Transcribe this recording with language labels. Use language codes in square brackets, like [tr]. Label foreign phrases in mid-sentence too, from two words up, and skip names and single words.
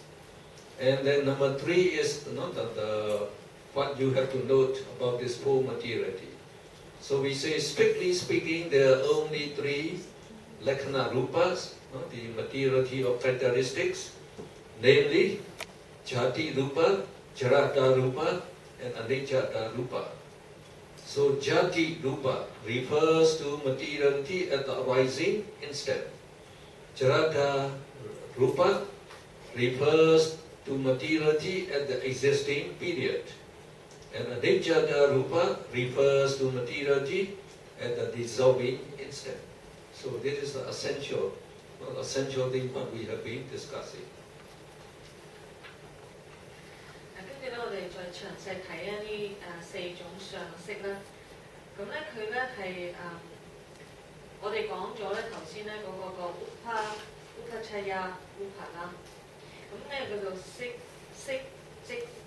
[en] And then number 3 is what you have to note about this 4 materiality. So we say, strictly speaking, there are only 3 [pi] Lakkhana Rupas, [en] the materiality of characteristics, namely [pi] Jati Rupa, Jarata Rupa, [en] and [pi] Anicca Rupa. [en] So [pi] Jati Rupa [en] refers to materiality at the arising instant. [pi] Jarata Rupa [en] refers to materiality at the existing period. And [pi] Anicca Rupa [en] refers to materiality at the dissolving instant. So this is the essential thing what we have been discussing. [yue] 跟住咧，我哋再詳細睇一啲4種相識啦。咁咧，佢咧係我哋講咗咧頭先咧嗰個 [pi] Upachaya Upa [yue] 啦。咁咧叫做色即集。